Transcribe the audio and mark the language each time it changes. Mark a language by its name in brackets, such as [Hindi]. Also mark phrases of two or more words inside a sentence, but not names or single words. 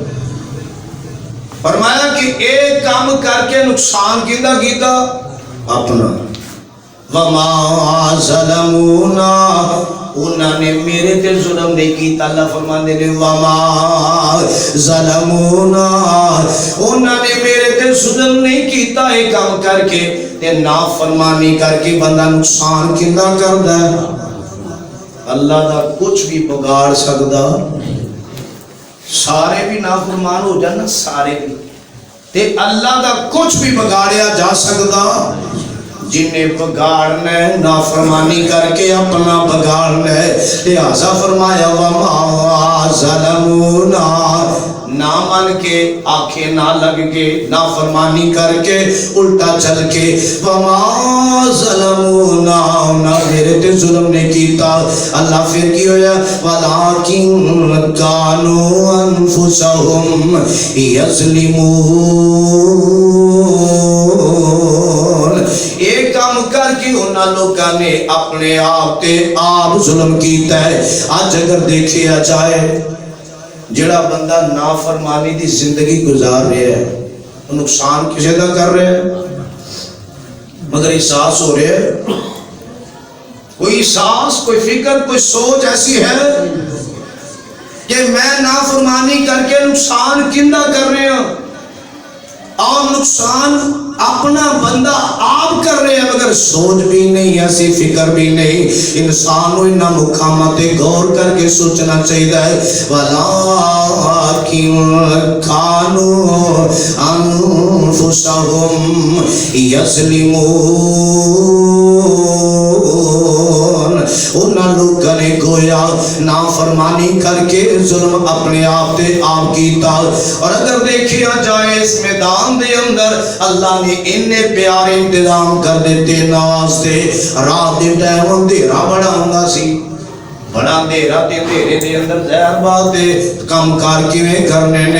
[Punjabi] فرمایا کہ ایک کام کر کے نقصان کیتا کیتا اپنا، [Arabic] وَمَا ظَلَمُونَا، [Punjabi] انہوں نے میرے تے ظلم نہیں کیتا، اللہ فرماندے نے [Arabic] وَمَا ظَلَمُونَا، [Punjabi] انہوں نے میرے تے ظلم نہیں کیتا، ایک کام کر کے تے نافرمانی کر کے بندہ نقصان کیتا کردا ہے، اللہ دا کچھ بھی بگاڑ سکدا، سارے بھی نافرمان ہو جانا، سارے بھی تے اللہ دا کچھ بھی بگاڑیا جا سکدا، جنہیں بگاڑنا ہے نافرمانی کر کے اپنا بگاڑنا ہے، لہذا فرمایا [Arabic] وَمَا ظَلَمُونَا، [Punjabi] نہ من کے آنکھیں نہ لگ کے نافرمانی کر کے الٹا چل کے، [Arabic] وَمَا ظَلَمُونَا، [Punjabi] نہ میرے تے ظلم نے کیتا، اللہ پھر کی ہویا [Arabic] وَلَٰكِن كَانُوا أَنفُسَهُمْ يَظْلِمُونَ، [Punjabi] ایک کام کر کے انہاں لوگاں نے اپنے آپ تے آپ ظلم کیتا ہے۔ آج اگر دیکھیا جائے جڑا بندہ نافرمانی دی زندگی گزار رہا ہے، نقصان کسے دا کر رہا ہے، مگر احساس ہو رہا ہے، کوئی احساس، کوئی فکر، کوئی سوچ ایسی ہے کہ میں نافرمانی کر کے نقصان کندہ کر رہا ہوں، اور نقصان اپنا بندہ آپ کر رہے ہیں مگر سوچ بھی نہیں ایسی فکر بھی نہیں. [Urdu] انسان کو انہاں مقامات غور کر کے سوچنا چاہیے. [Arabic] وَلَٰكِن كَانُوا أَنفُسَهُمْ يَظْلِمُونَ. [Punjabi] انہاں لوگوں نے گویا نافرمانی کر کے ظلم اپنے آپ تے آپ کیتا. اور اگر دیکھیا جائے اس میدان دے اندر اللہ نے انہیں پیارے انتظام کر دیتے نوازتے. رات دے ٹائم اندھیرا بڑا ہوندا سی, بڑا اندھیرا تے اندھیرے دے اندر ظاہر بات ہے کم کار کیویں کرنے نے.